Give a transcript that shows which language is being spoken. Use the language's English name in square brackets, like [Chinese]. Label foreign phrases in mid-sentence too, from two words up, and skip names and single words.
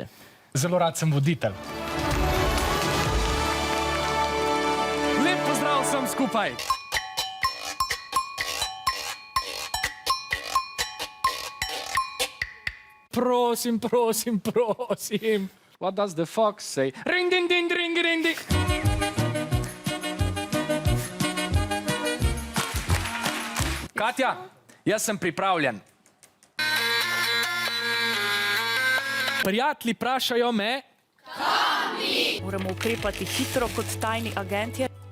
[Slovenian] Zelo rad sem voditelj. Lep pozdrav vsem skupaj. Prosim, prosim, prosim. [English] What does the fox say? Ring, ding, ding, ring, ring, ding. [Slovenian] Katja, jaz sem pripravljen. Prijatelji vprašajo me, Moramo ukrepati hitro kot tajni agentje.